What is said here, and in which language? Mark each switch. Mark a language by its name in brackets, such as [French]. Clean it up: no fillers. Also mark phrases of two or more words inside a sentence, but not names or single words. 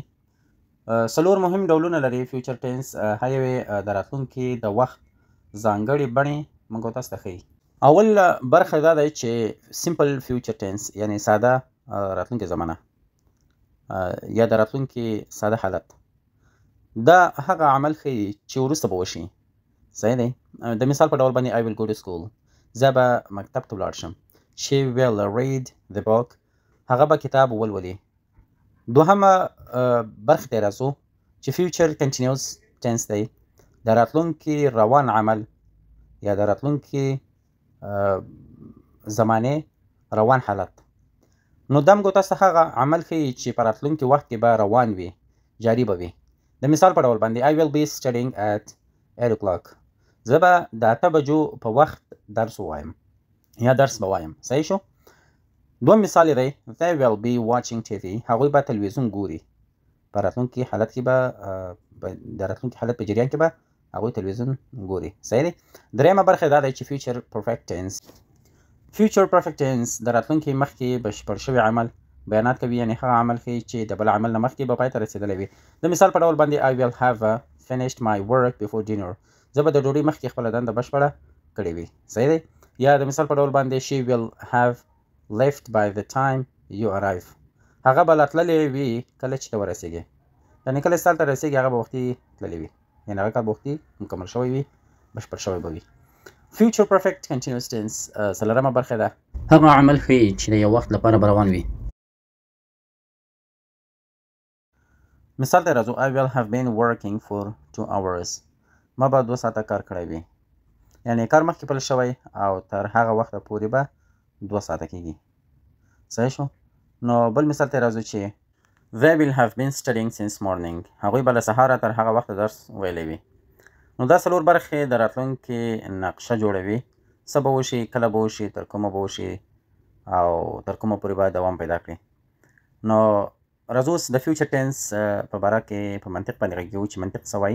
[Pashto] څلور مهم ډولونه لري [English] future tense. [Pashto] هر یو یې د راتلونکي د وخت ځانګړې بڼې موږ او تاسو ته ښیي. اول برخه دا دی چې [English] simple future tense, [Pashto] یعنې ساده راتلونکې زمانه یا د راتلونکي ساده حالت. دا هغه عمل ښیي چې وروسته به وشي، صحیح دی. د مثال په ډول باندې [English] I will go to school، [Pashto] زه به مکتب ته ولاړ شم. [English] She will read the book. [Pashto] هغه به کتاب ولولي. دوهمه برخه ته راځو چې [English] future continuous tense [Pashto] دی. د راتلونکي روان عمل یا د راتلونکي زمانه روان حالت. نو دا موږ تاسو ته هغه عمل ښیي چې په راتلونکي وخت کې به روان وي، جاري به وي. د مثال په ډول باندې [English] I will be studying at 8 o'clock. [Pashto] زه به د 8 بجو په وخت درس ووایم یا درس به وایم. صحیح شو؟ دوم مثال دی [English] They will be watching TV. [Pashto] هغوی به تلویزیون ګوري. په راتلونکي حالت کې به د راتلونکي حالت په جریان کې به هغوی تلویزیون ګوري. صحیح دی؟ درېیمه برخه دا دی چې [English] future perfect tense. future perfect tense [Pashto] د راتلونکي مخکې بشپړ شوی عمل بیانات کوي، یعنی هغه عمل ښیي چې د بل عمل نه مخکې به پای ته رسېدلی وي. د مثال په ډول باندې [English] I will have finished my work before dinner. [Pashto] زه به د ډوډۍ مخکې خپله دنده بشپړه کړې وي. صحیح دی؟ یا د مثال په ډول باندې [English] She will have left by the time you arrive. [Pashto] هغه به لا تللی وي کله چې ته ورسېږې، یعنې کله چې ته هلته رسېږې هغه به وختي تللی وي، یعنې هغه کار به وختي مکمل شوی وي، بشپړ شوی به وي. [English] future perfect continuous tense [Pashto] څلورمه برخه ده. هغه عمل ښیي چې د یو وخت لپاره به روان وي. مثال ته راځو [English] I will have been working for 2 hours. [Pashto] ما به 2 ساعته کار کړی وي، یعنې کار مخکې پیل شوی او تر هغه وخته پورې به 2 ساعته کېږي. صحیح شو؟ نو بل مثال ته راځو چې [English] They will have been studying since morning. [Pashto] هغوی به له سهاره تر هغه وخته درس ویلی وي. نو دا څلور برخې د راتلونکي نقشه جوړوي. څه به وشي، کله به وشي، تر کومه به وشي او تر کومه پورې به دوام پیدا کړي. نو راځو اوس د [English] future tense [Pashto] په باره کې په منطق باندې غږیږو چې منطق څه وایي.